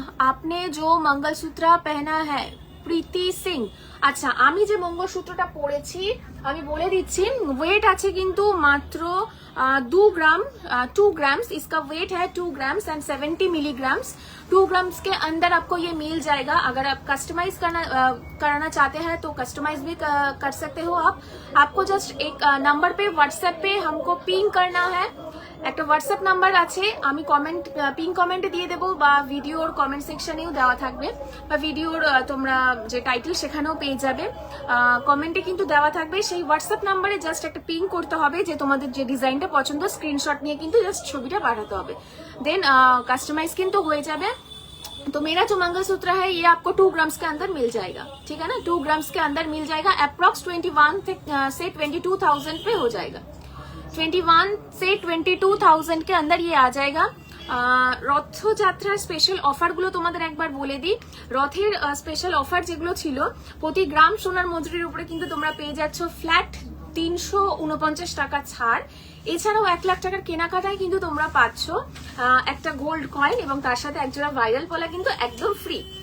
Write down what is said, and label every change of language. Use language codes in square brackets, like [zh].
[hi] আপনি যে মঙ্গলসূত্র পহনা হ্যাঁ, প্রীতি সিং। [bn] আচ্ছা, আমি যে মঙ্গলসূত্রটা পরেছি আমি বলে দিচ্ছি, ওয়েট আছে কিন্তু মাত্র [hi] 2 ग्राम 2 ग्राम्स इसका वेट है, 2 ग्राम्स एंड 70 मिलीग्राम्स। 2 ग्राम्स के अंदर आपको ये मिल जाएगा। अगर आप कस्टमाइज कराना चाहते हैं तो कस्टमाइज भी कर सकते हो आप। आपको जस्ट एक नंबर पे व्हाट्सएप पे हमको पिंग करना है। [bn] একটা হোয়াটসঅ্যাপ নাম্বার আছে, আমি কমেন্ট পিন কমেন্টে দিয়ে দেবো বা ভিডিওর কমেন্ট সেকশনেও দেওয়া থাকবে, বা ভিডিওর তোমরা যে টাইটেল সেখানেও পেয়ে যাবে, কমেন্টে কিন্তু দেওয়া থাকবে। সেই হোয়াটসঅ্যাপ নাম্বারে জাস্ট একটা পিং করতে হবে যে তোমাদের যে ডিজাইনটা পছন্দ, স্ক্রিনশট নিয়ে কিন্তু জাস্ট ছবিটা পাঠাতে হবে, দেন কাস্টমাইজ কিন্তু হয়ে যাবে। [hi] तो मेरा जो मंगलसूत्र है ये आपको 2 ग्राम्स के अंदर मिल जाएगा, ठीक है ना, 2 ग्राम्स के अंदर मिल जाएगा। अप्रॉक्स 21 से 22,000 पे हो जाएगा, 21 से 22,000 के अंदर ये आ जाएगा। [bn] রথযাত্রার স্পেশাল অফার গুলো তোমাদের একবার বলে দিই। রথের স্পেশাল অফার যেগুলো ছিল, প্রতি গ্রাম সোনার মুদ্রার উপরে কিন্তু তোমরা পেয়ে যাচ্ছ ফ্ল্যাট 349 টাকা ছাড়। এছাড়াও 1 লাখ টাকার কেনাকাটায় কিন্তু তোমরা পাচ্ছ একটা গোল্ড কয়েন, এবং তার সাথে একজোড়া ভাইরাল পলা কিন্তু একদম ফ্রি।